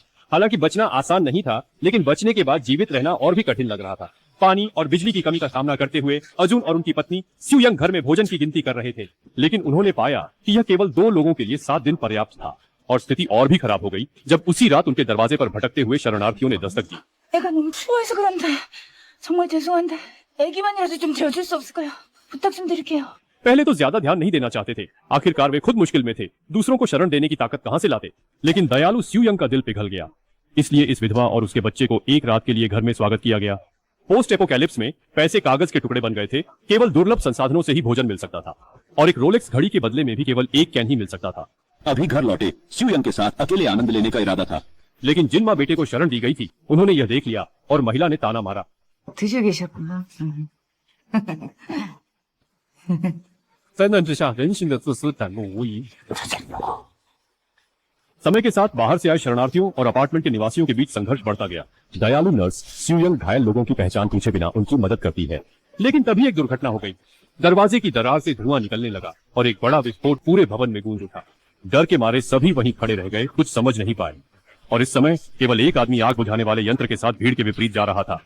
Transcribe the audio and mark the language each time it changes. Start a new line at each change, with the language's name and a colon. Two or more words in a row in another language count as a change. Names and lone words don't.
Hindi: हालांकि बचना आसान नहीं था, लेकिन बचने के बाद जीवित रहना और भी कठिन लग रहा था। पानी और बिजली की कमी का सामना करते हुए अर्जुन और उनकी पत्नी स्यू यंग घर में भोजन की गिनती कर रहे थे, लेकिन उन्होंने पाया कि यह केवल 2 लोगों के लिए 7 दिन पर्याप्त था। और स्थिति और भी खराब हो गई जब उसी रात उनके दरवाजे पर भटकते हुए शरणार्थियों ने दस्तक दी।
Korean: 애가 너무 추워해서 그런데 정말 죄송한데 애기만이라도 좀 재워줄 수 없을까요? 부탁 좀 드릴게요.
Hindi: पहले तो ज्यादा ध्यान नहीं देना चाहते थे, आखिरकार वे खुद मुश्किल में थे, दूसरों को शरण देने की ताकत कहां से लाते। लेकिन दयालु स्यू यंग का दिल पिघल गया, इसलिए इस विधवा और उसके बच्चे को एक रात के लिए घर में स्वागत किया गया।
English: post apocalypse
Hindi: में पैसे कागज के टुकड़े बन गए थे, केवल दुर्लभ संसाधनों से ही भोजन मिल सकता था और एक रोलेक्स घड़ी के बदले में भी केवल एक कैन ही मिल सकता था। अभी घर लौटे स्यू यंग के साथ अकेले आनंद लेने का इरादा था, लेकिन जिन माँ बेटे को शरण दी गई थी उन्होंने यह देख लिया और महिला ने ताना मारा।
Korean: 드시고 계셨구나.
Chinese: 灾难之下，人性的自私胆怒无疑。
Hindi: समय के साथ बाहर से आए शरणार्थियों और अपार्टमेंट के निवासियों के बीच संघर्ष बढ़ता गया। दयालु नर्स स्यू यंग घायल लोगों की पहचान पूछे बिना उनकी मदद करती है, लेकिन तभी एक दुर्घटना हो गई। दरवाजे की दरार से धुआं निकलने लगा और एक बड़ा विस्फोट पूरे भवन में गूंज उठा। डर के मारे सभी वहीं खड़े रह गए, कुछ समझ नहीं पाए। और इस समय केवल एक आदमी आग बुझाने वाले यंत्र के साथ भीड़ के विपरीत जा रहा था।